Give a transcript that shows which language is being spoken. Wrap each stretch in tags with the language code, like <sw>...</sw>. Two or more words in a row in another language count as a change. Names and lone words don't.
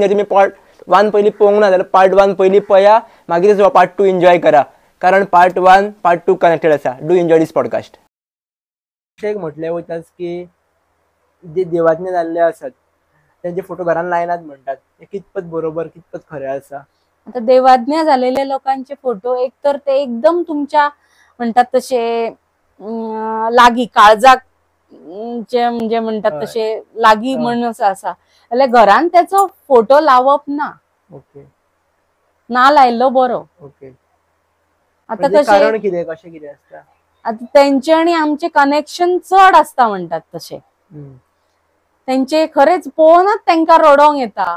<kok>जर तुमी पार्ट 1 पयलीं पळोवंक ना जाल्यार पार्ट 1 पयलीं पळया, मागीर हो पार्ट 2 एन्जॉय करा, कारण पार्ट 1 पार्ट 2 कनेक्टेड आसा।</kok> <en>do enjoy this podcast.</en> <kok>एक म्हटलें वयताच की जे देवाज्ञ जाल्ले आसात त्यांचे फोटो घरान लायनात म्हणटात, हे कितपत बरोबर कितपत खरें आसा? आता देवाज्ञ झालेल्या लोकांचे फोटो एक तर ते एकदम तुमच्या म्हणतात तसे लागी काळजाक म्हणजे म्हणतात तसे लागी म्हणून असा जाल्यार घरान त्याचो फोटो लावप ना। ओके, ना लायल्लो बरो। ओके, आता कारण कितें कशें कितें आसता? आता त्यांचे आणि आमचे कनेक्शन चड असता म्हणतात तसे, त्यांचे खरेच पळोवनच तांकां रडोंक येता।</kok>